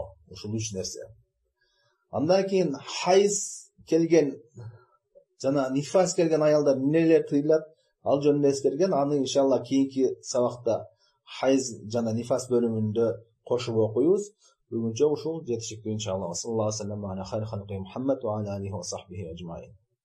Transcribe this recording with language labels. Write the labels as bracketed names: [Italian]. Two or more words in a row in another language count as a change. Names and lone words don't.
[Kyrgyz] Ушул 3 нерсе. Андан кийин хайз келген жана нифас келген аялдар эмнелер тыйылат? Ал жөнүндө эскерген. Аны иншалла кийинки сабакта хайз жана нифас бөлүмүндө кошуп окуйбуз. Бүгүнчө ушул жетиштиктүү иншалла. [Arabic] صلى الله عليه وسلم على خير خلقه محمد وعلى آله وصحبه أجمعين.